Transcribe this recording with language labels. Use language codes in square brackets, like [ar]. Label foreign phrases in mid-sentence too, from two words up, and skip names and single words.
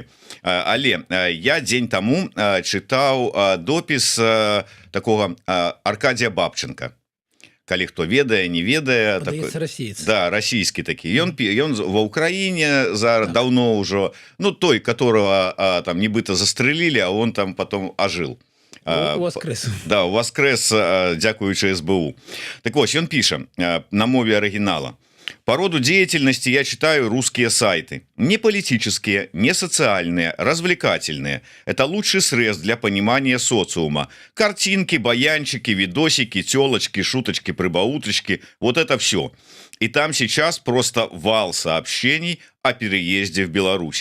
[be] Але я дзень таму чытаў допіс такога Аркадія Бабченка. Калі хто ведае, не ведае, расійскі такі. Ён ва Ўкраіне даўно ўжо, ну, той, [ru] которого там [be] нібыта застрэлілі, [ru] а он там потом [be] ажыў. [ru] Воскрес. Да, воскрес, [be] дзякуючы СБУ. Так вось, ён піша на мове оригинала. [ru] По роду деятельности я читаю русские сайты. Не политические, не социальные, развлекательные. Это лучший срез для понимания социума. Картинки, баянчики, видосики, телочки, шуточки, прибауточки. Вот это все. И там сейчас просто вал сообщений о переезде в Беларусь.